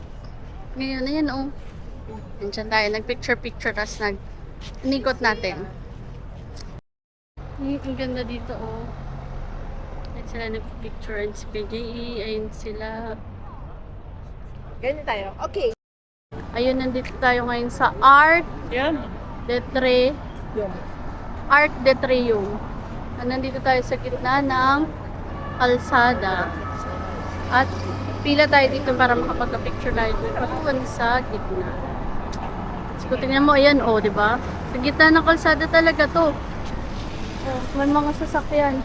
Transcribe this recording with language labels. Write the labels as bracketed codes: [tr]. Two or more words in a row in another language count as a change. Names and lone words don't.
[tl] Ngayon na yan, oh. Nandiyan tayo. Nag-picture-picture. Tapos nag-inikot natin. Ang ganda dito, oh. Ayun sila nag-picture. Ayun si PJE. Ayun sila. Ganyan tayo. Okay. Ayun, nandito tayo ngayon sa Art de Tre. Art de Triumph. Nandito tayo sa gitna ng kalsada. At pila tayo dito para makapagka-picture tayo dito sa gitna. So, tingnan mo, ayan, oh, di ba? Sa gitna ng kalsada talaga to. Oh, may mga sasakyan.